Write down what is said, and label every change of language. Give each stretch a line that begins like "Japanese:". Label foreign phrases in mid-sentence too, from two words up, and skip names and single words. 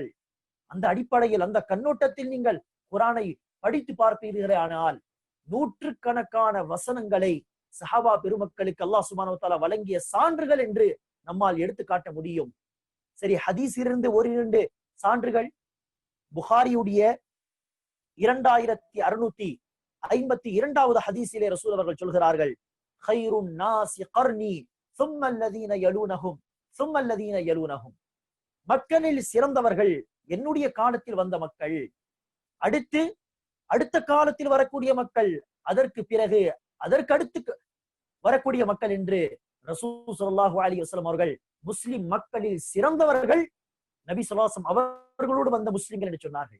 Tamil: அந்த அடிப்படையில் அந்த கண்ணோட்டத்தில் நீங்கள் குர்ஆனை படித்து பார்ப்பீர்களே ஆனால் நூற்றுக்கணக்கான வசனங்களை சஹாபா பெருமக்களுக்கு
Arabic: الله سبحانه وتعالى
Tamil: வழங்கிய சான்றுகள் என்று நம்மால் எடுத்து காட்ட முடியும். சரி, ஹதீஸிலிருந்து ஒரு 2 சான்றுகள். புகாரியுடைய 2652வது ஹதீஸிலே ரசூல் அவர்கள் சொல்கிறார்கள்,
Arabic: خير الناس قرني ثم الذين يلونهم ثم الذين يلونهم,
Tamil: மக்களில் சிறந்தவர்கள் என்னுடைய காலத்தில் வந்த மக்கள், அடுத்த காலத்தில் வரக்கூடிய மக்கள், அதற்கு பிறகு அதற்கு அடுத்து வரக்கூடிய மக்கள் என்று ரசூல்
Arabic: صلى الله عليه وسلم
Tamil: அவர்கள் முஸ்லிம் மக்களில் சிறந்தவர்கள் நபி
Arabic: صلى الله عليه وسلم
Tamil: அவர்களோடு வந்த முஸ்லிம்கள் என்று சொன்னார்கள்.